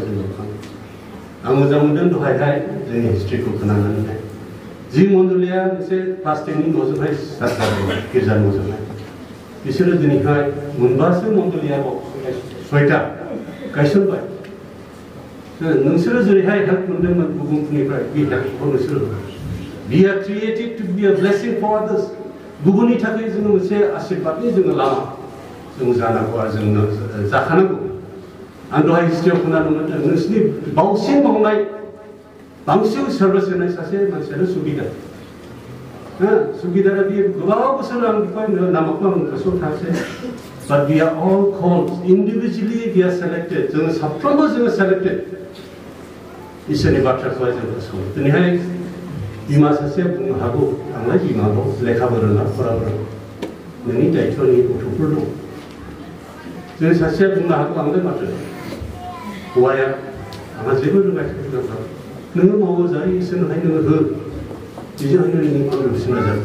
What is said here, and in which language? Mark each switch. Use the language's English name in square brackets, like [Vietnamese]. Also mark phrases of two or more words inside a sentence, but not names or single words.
[Bodo] जों नुखाङो आं मोजां मोनदों दहायहाय जोंनि हिस्ट्रिखौ खोनानानैहाय जि मण्डलिया मोनसे प्लास्टिकनि न'जोंहाय जाबाय गिर्जा न'जोंहाय बिसोरो दिनैहाय मोनबासो मण्डलिया 6टा गायसनबाय नोंसोरो जेरैहाय हेल्प मोनदोंमोन गुबुनफोरनिफ्राय बे हेल्पखौ नोंसोरो [English] we are created to be a blessing for others [Bodo] गुबुननि थाखाय जोङो मोनसे आशीर्बादनि जोङो लामा जों जानांगौ आरो जोंनो जाखानांगौ आं दहाय हिस्ट्रियाव खोनानो मोनदों नोंसिनि बांसिन मावनाय बांसिन सार्भिस होनाय सासे मानसियानो सुगिदार सुगिदारा बियो गोबाव बोसोर आं बेखौ नामखौ आं गोसोआव थायासै [English] but we are all called individually we are selected [Bodo] जोङो साफ्रोमबो जोङो selected इसोरनि बाथ्राखौहाय जों गोसोआव दिनैहाय बिमा सासेया बुंनो हागौ आंलाय बिमाखौ लेखाबो रोङा फराबो रोङा नोंनि दायित्वनि गथ'फोर दं जों सासेया बुंनो हागौ आंलाय माथो हौवाया आंहा जेबो रोङाखै नोङो मावो जायो इसोरनोहाय नोङो हो बेजोंहायनो नोंनि कन्ट्रिबिउसना जागोन